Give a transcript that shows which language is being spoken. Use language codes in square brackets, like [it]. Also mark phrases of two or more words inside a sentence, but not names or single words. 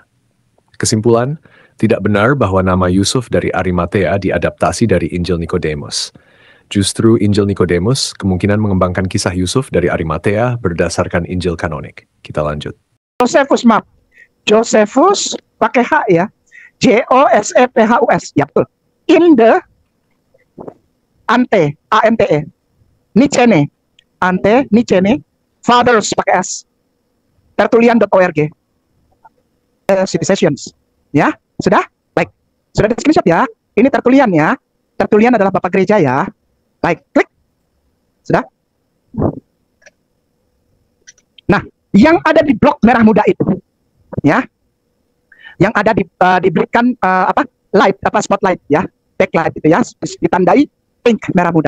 [id] Kesimpulan, tidak benar bahwa nama Yusuf dari Arimathea diadaptasi dari Injil Nicodemus. Justru Injil Nicodemus kemungkinan mengembangkan kisah Yusuf dari Arimathea berdasarkan Injil kanonik. Kita lanjut. Josephus, maaf. Josephus pakai H ya. Josephus, ya betul. [en] In the ante, ante, Nicene, ante, Nicene, fathers [id] pakai S, [en] tertulian.org, citizens, [id] ya, sudah? Baik, sudah di screenshot ya, ini tertulian ya, tertulian adalah Bapak Gereja ya, baik, klik, sudah? Nah, yang ada di blok merah muda itu, ya, yang ada diberikan [en] light spotlight [id] ya, backlight itu ya, ditandai pink merah muda.